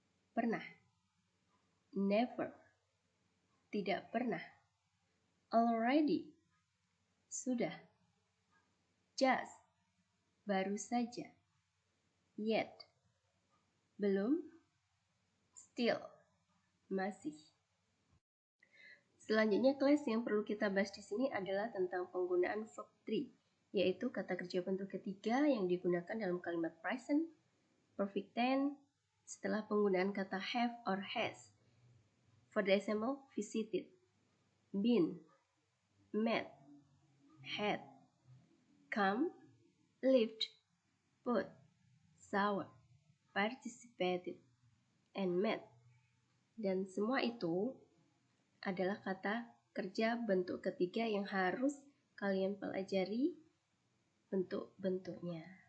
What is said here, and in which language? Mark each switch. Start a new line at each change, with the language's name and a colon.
Indonesian: pernah, never, tidak pernah, already, sudah, just, baru saja, yet, belum, still, masih. Selanjutnya kelas yang perlu kita bahas di sini adalah tentang penggunaan verb 3, yaitu kata kerja bentuk ketiga yang digunakan dalam kalimat present perfect tense setelah penggunaan kata have or has.
English: For the example, visited, been, met, had, come, lived, put, saw, participated, and met.
Indonesian: Dan semua itu adalah kata kerja bentuk ketiga yang harus kalian pelajari bentuk-bentuknya.